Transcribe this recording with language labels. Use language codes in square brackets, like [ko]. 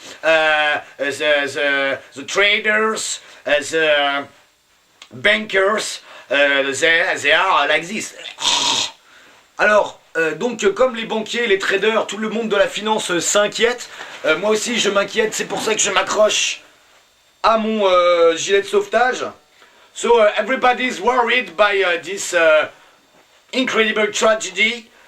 [en] The traders, the bankers, they are like this. [fr] Alors. Donc comme les banquiers, les traders, tout le monde de la finance s'inquiète, moi aussi je m'inquiète, c'est pour ça que je m'accroche à mon gilet de sauvetage. [en] So everybody's worried by this incredible tragedy.